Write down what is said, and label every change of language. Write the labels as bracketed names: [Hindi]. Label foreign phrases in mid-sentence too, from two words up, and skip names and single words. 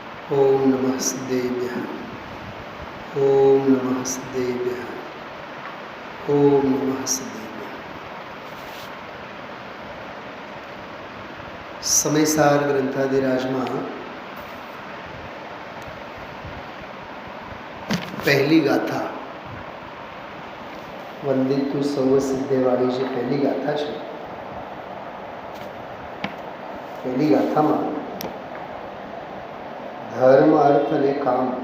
[Sanskrit] ओम नमः सिद्धेभ्यः। ओम नमः सिद्धेभ्यः। ओम नमः सिद्धेभ्यः। [Gujarati] समयसार ग्रंथादिराजમાં પહેલી ગાથા વંદિતુ સૌ સિદ્ધેવાળી જે પહેલી ગાથા છે, પહેલી ગાથામાં ધર્મ, અર્થ અને કામ